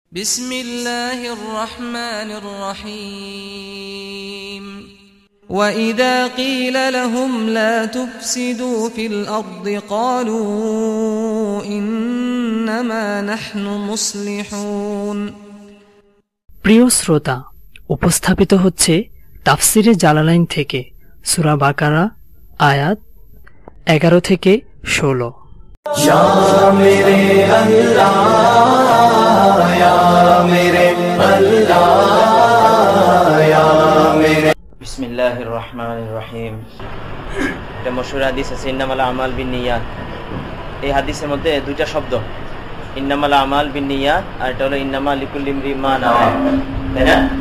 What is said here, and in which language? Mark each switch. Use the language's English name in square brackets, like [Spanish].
[Arabic] بسم الله الرحمن الرحيم وإذا قيل لهم لا تفسدوا في الأرض قالوا إنما نحن مصلحون [Bangla] প্রিয় শ্রোতা, উপস্থাপিত হচ্ছে তাফসিরে জালালাইন থেকে সূরা বাকারা আয়াত 11 থেকে 16। [Hindi] या मेरे अल्लाह या मेरे अल्लाह या मेरे [Arabic] বিসমিল্লাহির রহমানির রহিম। [Bangla] এটা মশহুর হাদিস আছে [Arabic] ইন্নামাল আমাল বিন্নিয়াত। [Bangla] এই হাদিসের মধ্যে দুইটা শব্দ, ইন্নামাল আমাল বিন্নিয়াত আর এটা হলো [Arabic] ইন্নামা লিকুল্লি ইমরিইন মা নাওয়া, [Bangla] তাই না?